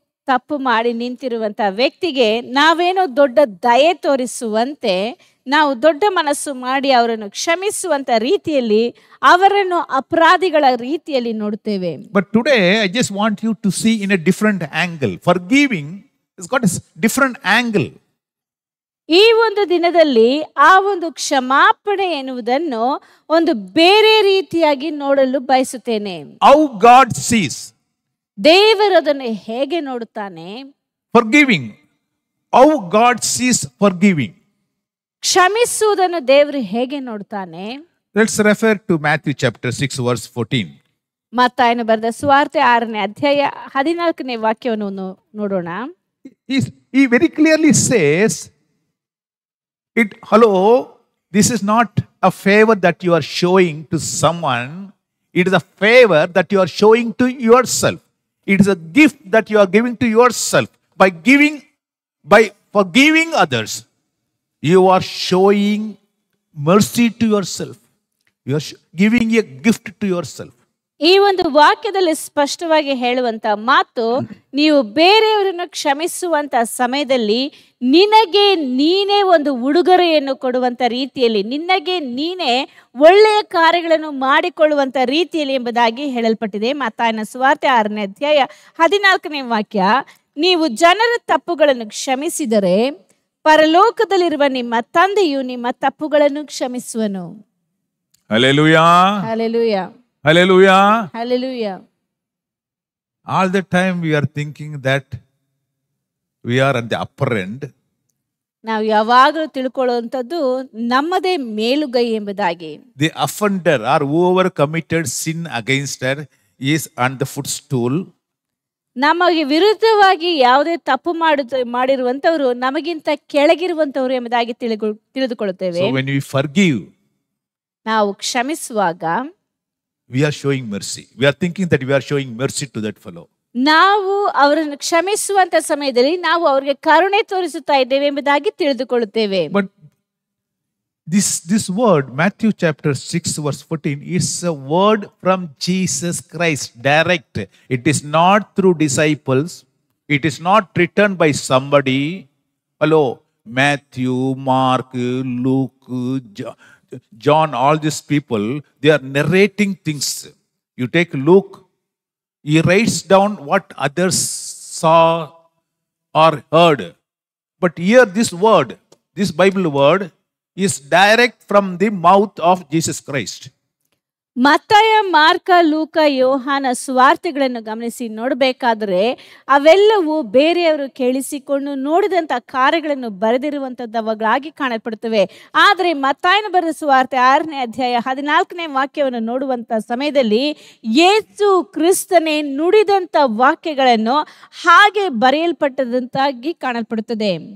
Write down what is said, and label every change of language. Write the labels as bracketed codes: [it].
[kn] ತಪ್ಪು ಮಾಡಿ ನಿಂತಿರುವಂತ ವ್ಯಕ್ತಿಗೆ ನಾವೇನೋ ದೊಡ್ಡ ದಯೆ ತೋರಿಸುವಂತೆ ನಾವು ದೊಡ್ಡ ಮನಸ್ಸು ಮಾಡಿ ಅವರನ್ನು ಕ್ಷಮಿಸುವಂತ ರೀತಿಯಲ್ಲಿ ಅವರನ್ನು ಅಪರಾಧಿಗಳ ರೀತಿಯಲ್ಲಿ ನೋಡುತ್ತೇವೆ. [en] But today I just want you to see in a different angle. Forgiving has got a different angle. [kn] ಈ ಒಂದು ದಿನದಲ್ಲಿ ಆ ಒಂದು ಕ್ಷಮಾಪಣೆ ಎನ್ನುವುದನ್ನು ಒಂದು ಬೇರೆ ರೀತಿಯಾಗಿ ನೋಡಲು ಬಯಸುತ್ತೇನೆ. [en] How God sees [kn] ದೇವರು ಅದನ್ನು ಹೇಗೆ ನೋಡುತ್ತಾನೆ? [en] forgiving. How God sees forgiving. [kn] ಕ್ಷಮಿಸುವುದನ್ನು ದೇವರು ಹೇಗೆ ನೋಡುತ್ತಾನೆ? [en] Let's refer to Matthew chapter 6 verse 14. [kn] ಮತ್ತಾಯನು ಬರೆದ ಸುವಾರ್ತೆ 6ನೇ ಅಧ್ಯಾಯ 14ನೇ ವಾಕ್ಯವನ್ನು ನೋಡೋಣ. [en] He very clearly says, hello, this is not a favor that you are showing to someone. It is a favor that you are showing to yourself. It is a gift that you are giving to yourself. By forgiving others, you are showing mercy to yourself. You are giving a gift to yourself. [kn] ಈ ಒಂದು ವಾಕ್ಯದಲ್ಲಿ ಸ್ಪಷ್ಟವಾಗಿ ಹೇಳುವಂತ ಮಾತು, ನೀವು ಬೇರೆಯವರನ್ನು ಕ್ಷಮಿಸುವಂತ ಸಮಯದಲ್ಲಿ ನಿನಗೆ ನೀನೇ ಒಂದು ಉಡುಗೊರೆಯನ್ನು ಕೊಡುವಂತ ರೀತಿಯಲ್ಲಿ, ನಿನಗೆ ನೀನೇ ಒಳ್ಳೆಯ ಕಾರ್ಯಗಳನ್ನು ಮಾಡಿಕೊಳ್ಳುವಂತ ರೀತಿಯಲ್ಲಿ ಎಂಬುದಾಗಿ ಹೇಳಲ್ಪಟ್ಟಿದೆ. ಮತ್ತಾಯನ ಸುವಾರ್ತೆ 6ನೇ ಅಧ್ಯಾಯ 14ನೇ ವಾಕ್ಯ, ನೀವು ಜನರ ತಪ್ಪುಗಳನ್ನು ಕ್ಷಮಿಸಿದರೆ ಪರಲೋಕದಲ್ಲಿರುವ ನಿಮ್ಮ ತಂದೆಯು ನಿಮ್ಮ ತಪ್ಪುಗಳನ್ನು ಕ್ಷಮಿಸುವನು. [en] Hallelujah. [kn] Hallelujah. [en] Hallelujah. [kn] Hallelujah. [en] All the time we are thinking that we are at the upper end. [kn] ನಾವು ಯಾವಾಗಲೂ ತಿಳ್ಕೊಳ್ಳುವಂಥದ್ದು ನಮ್ಮದೇ ಮೇಲುಗೈ ಎಂಬುದಾಗಿ. [en] The offender or whoever committed sin against her is on the footstool. [kn] ನಮಗೆ ವಿರುದ್ಧವಾಗಿ ಯಾವುದೇ ತಪ್ಪು ಮಾಡಿರುವಂತವರು ನಮಗಿಂತ ಕೆಳಗಿರುವಂತವರು ಎಂಬುದಾಗಿ ತಿಳಿದುಕೊಳ್ಳುತ್ತೇವೆ. [en] So when we forgive, [kn] ನಾವು ಕ್ಷಮಿಸುವಾಗ [en] we are showing mercy. We are thinking that we are showing mercy to that fellow. [kn] ನಾವು ಅವರನ್ನು ಕ್ಷಮಿಸುವಂತ ಸಮಯದಲ್ಲಿ ನಾವು ಅವರಿಗೆ ಕರುಣೆ ತೋರಿಸುತ್ತಾ ಇದ್ದೇವೆ ಎಂಬುದಾಗಿ ತಿಳಿದುಕೊಳ್ಳುತ್ತೇವೆ. [en] But this word, Matthew chapter 6 verse 14, is a word from Jesus Christ, direct. It is not through disciples. It is not written by somebody. Hello, Matthew, Mark, Luke, John, all these people, they are narrating things. You take Luke, he writes down what others saw or heard. But here this word, this Bible word, is direct from the mouth of Jesus Christ. [kn] ಮತ್ತಾಯ, mark, ಲೂಕ, ಯೋಹಾನ ಸುವಾರ್ತೆಗಳನ್ನು ಗಮನಿಸಿ ನೋಡಬೇಕಾದ್ರೆ ಅವೆಲ್ಲವೂ ಬೇರೆಯವರು ಕೇಳಿಸಿಕೊಂಡು ನೋಡಿದಂಥ ಕಾರ್ಯಗಳನ್ನು ಬರೆದಿರುವಂಥದ್ದವುಗಳಾಗಿ ಕಾಣಲ್ಪಡುತ್ತವೆ. ಆದರೆ ಮತ್ತಾಯನ ಬರೆದ ಸುವಾರ್ತೆ 6ನೇ ಅಧ್ಯಾಯ 14ನೇ ವಾಕ್ಯವನ್ನು ನೋಡುವಂಥ ಸಮಯದಲ್ಲಿ ಯೇಸು ಕ್ರಿಸ್ತನೇ ನುಡಿದಂಥ ವಾಕ್ಯಗಳನ್ನು ಹಾಗೆ ಬರೆಯಲ್ಪಟ್ಟದಂತಾಗಿ ಕಾಣಲ್ಪಡುತ್ತದೆ.